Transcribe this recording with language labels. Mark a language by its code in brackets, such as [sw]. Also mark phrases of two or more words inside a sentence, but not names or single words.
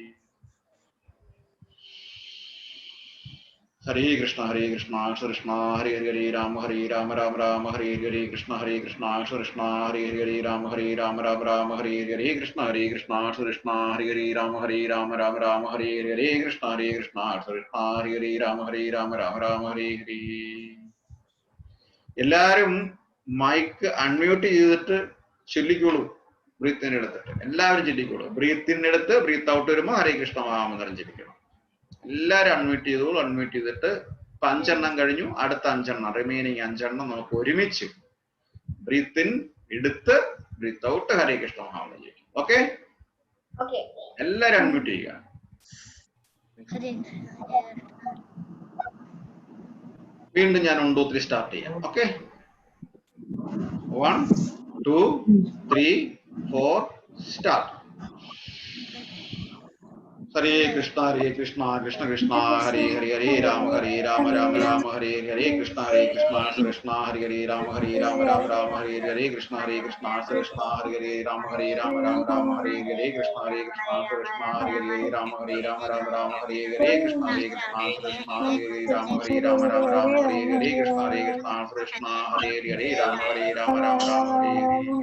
[ml] Hare Krishna Krishna Krishna Hare Hare Rama Rama Hare Hare Krishna Krishna Krishna Hare Hare Rama Rama Hare Hare Krishna Krishna Krishna Hare Hare Rama Rama Hare Hare Krishna Krishna Krishna Hare Hare Rama Rama Hare Hare എല്ലാരും മൈക്ക് അൺമ്യൂട്ട് ചെയ്തിട്ട് ചൊല്ലിക്കോളൂ. ബ്രീത്തിനെടുത്തിട്ട് എല്ലാവരും ചൊല്ലിക്കോളൂ. ബ്രീത്തിനെടുത്ത് [en] breath out [ml] വരുമ്പോൾ ഹരേ കൃഷ്ണ മഹാമന്ത്രം ചൊല്ലിക്കണം. എല്ലാരും അൺമ്യൂട്ട് ചെയ്തോളൂ. അൺമ്യൂട്ട് ചെയ്തിട്ട് ഇപ്പൊ 5 എണ്ണം കഴിഞ്ഞു. അടുത്ത 5 എണ്ണം റിമൈനിങ് 5 എണ്ണം നമുക്ക് ഒരുമിച്ച് [en] breath in [ml] എടുത്ത് [en] breath out [ml] ഹരേ കൃഷ്ണ മഹാമന്ത്രം ചെയ്യും. ഓക്കെ, എല്ലാരും അൺമ്യൂട്ട് ചെയ്യുക. വീണ്ടും ഞാൻ 1 2 3 സ്റ്റാർട്ട് ചെയ്യാം. ഓക്കെ, 1 2 3 4 സ്റ്റാർട്ട്. Hare Krishna Krishna Krishna Hare Hare Hare Rama Rama Hare Hare Krishna Krishna Hare Hare Rama Rama Hare Hare Krishna Krishna Hare Hare Rama Rama Hare Hare Krishna Krishna Hare Hare Rama Rama Hare Hare Krishna Krishna Hare Hare Rama Rama Hare Hare Krishna Krishna Hare Hare Rama Rama Hare Hare